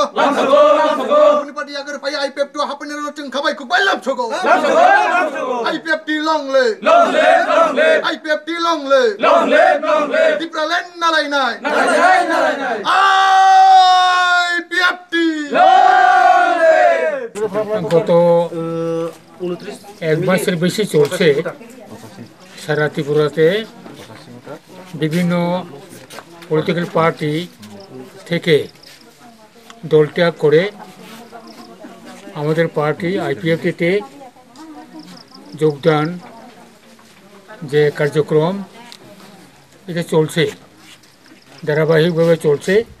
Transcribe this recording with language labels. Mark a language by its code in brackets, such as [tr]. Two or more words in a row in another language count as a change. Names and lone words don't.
[trp] Unipati agar fane IPF tu hapane ro ting khabai kubai lam sogo. [en] IPF long live. IPF long live. [trp] Dipralen nalai nai. IPF [bn] গত এক মাসের বেশি চলছে সারা ত্রিপুরাতে বিভিন্ন [en] political party [bn] থেকে দলত্যাগ করে আমাদের পার্টি আইপিএফটিতে যোগদান যে কার্যক্রম এটা চলছে ধারাবাহিকভাবে চলছে।